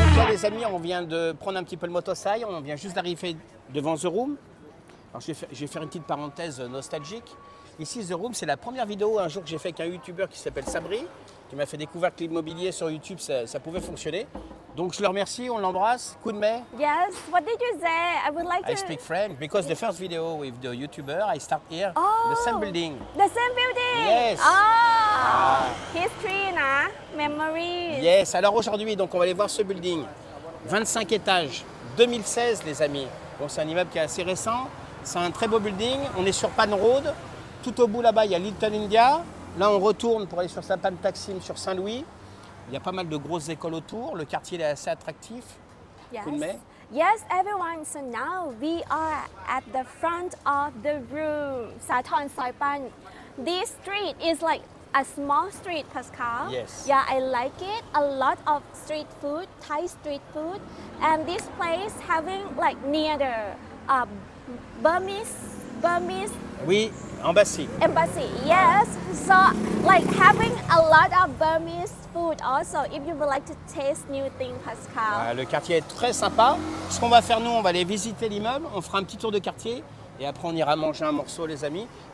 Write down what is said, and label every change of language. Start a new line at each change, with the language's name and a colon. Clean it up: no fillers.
French: Les amis, on vient de prendre un petit peu le motosail, on vient juste d'arriver devant The Room. Alors je vais faire une petite parenthèse nostalgique. Ici, The Room, c'est la première vidéo un jour que j'ai fait avec un youtubeur qui s'appelle Sabri, qui m'a fait découvrir que l'immobilier sur YouTube, ça pouvait fonctionner. Donc je le remercie, on l'embrasse. Kunmei,
English: Yes, what did you say? I would like I to... speak French because the first video with the YouTuber, I start here, Oh, the same building. The same building? Yes. Oh, history, na? Memories.
French: Yes, alors aujourd'hui, donc on va aller voir ce building. 25 étages, 2016 les amis. Bon, c'est un immeuble qui est assez récent, c'est un très beau building. On est sur Pan Road, tout au bout là-bas il y a Little India. Là on retourne pour aller sur Sapan Taksim, sur Saint-Louis. Il y a pas mal de grosses écoles autour, le quartier est assez attractif.
English: Yes. Kunmei. Yes, everyone. So now we are at the front of the room. Sathorn Saipan. This street is like a small street, Pascal. Yes. Yeah, I like it. A lot of street food, Thai street food, and this place having like near the Burmese Oui, embassy. embassy. Yes. So like having a lot of Burmese food also. If you would like to taste new things, Pascal.
French: Le quartier est très sympa. Ce qu'on va faire, nous, on va aller visiter l'immeuble, on fera un petit tour de quartier et après on ira manger un morceau, les amis.